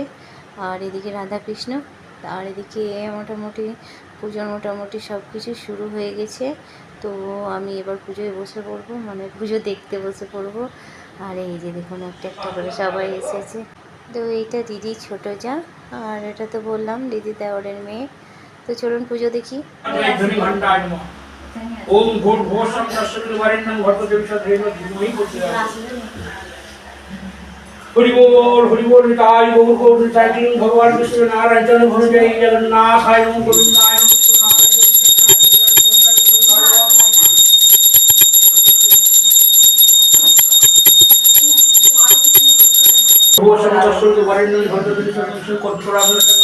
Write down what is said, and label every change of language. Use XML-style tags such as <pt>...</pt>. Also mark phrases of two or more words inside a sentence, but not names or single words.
<bn>আর এদিকে রাধাকৃষ্ণ। আর এদিকে মোটামুটি সব কিছু শুরু হয়ে গেছে। তো আমি এবার পুজোয় বসে পড়বো, মানে পুজো দেখতে বসে পড়বো। আর এই যে দেখুন একটা একটা করে সবাই এসেছে। তো এইটা দিদি ছোট যা, আর এটা তো বললাম দিদি দেওরের মেয়ে। তো চলুন পুজো দেখি।</bn> <sa>ओम भूर् भुवः तस्सवितुर्वरेण्यं भर्गो देवस्य धीमहि हरि बोल निताय गौर गौर निताय तीन भगवान विष्णु नारायण चंद्र भुजय जगन्नाथाय नमः गोविंदाय नमः भुवः तस्सवितुर्वरेण्यं भर्गो देवस्य धीमहि भगवान</sa>